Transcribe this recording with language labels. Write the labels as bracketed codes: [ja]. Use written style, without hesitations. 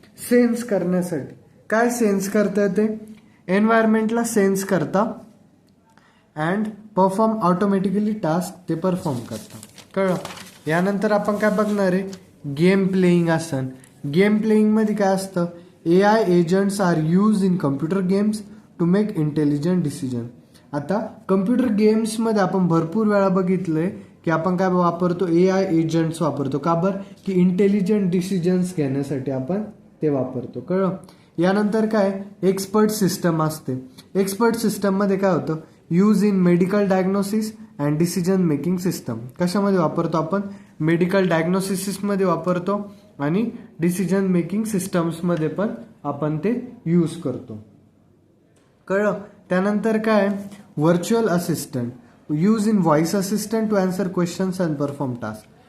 [mr] Sense करण्यासाठी. काय sense करतं ते? एन्व्हायरमेंटला सेन्स करता अँड परफॉर्म ऑटोमॅटिकली टास्क ते परफॉर्म करतात. कळलं? यानंतर आपण काय बघणार आहे? गेम प्लेइंग असन. गेम प्लेइंगमध्ये काय असतं? [en] AI agents are used in computer games to make intelligent decision. [mr] आता कम्प्युटर गेम्समध्ये आपण भरपूर वेळा बघितलंय की आपण काय वापरतो? AI एजंट्स वापरतो. का बरं? की इंटेलिजंट डिसिजन्स घेण्यासाठी आपण ते वापरतो. कळलं? यानंतर काय? एक्सपर्ट सिस्टम असते. एक्सपर्ट सिस्टममध्ये काय होतं? [en] Use in medical diagnosis and decision making system. [mr] कशामध्ये वापरतो आपण? मेडिकल डायग्नोसिसमध्ये वापरतो आणि डिसिजन मेकिंग सिस्टम्समध्ये पण आपण ते यूज करतो. कळलं? त्यानंतर काय? Virtual assistant. [en] Use in voice assistant to answer questions and perform task.